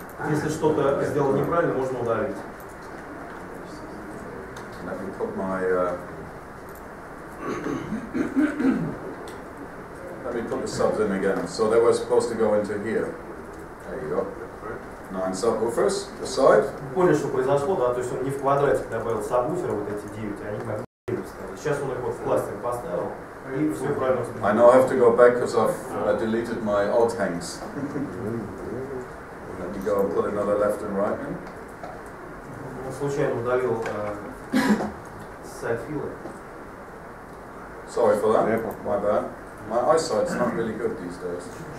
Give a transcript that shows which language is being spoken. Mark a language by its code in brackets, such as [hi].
[ru] Если что-то сделал неправильно, можно удалить. [en] Let me put my let me put the subs in again. So they were supposed to go into here. There you go. 9 subwoofers, the side. [ru] Поняли, что произошло, да? То есть он не в квадрате добавил сабвуферы, вот эти 9, они как бы вставили. Сейчас он их вот в кластер поставил, и все правильно. [en] I now have to go back because I've deleted my alt hangs. Let me go and put another left and right in. [ru] Он случайно удалил сайдфилы. [en] Sorry for that. My bad. My eyesight's not really good these days.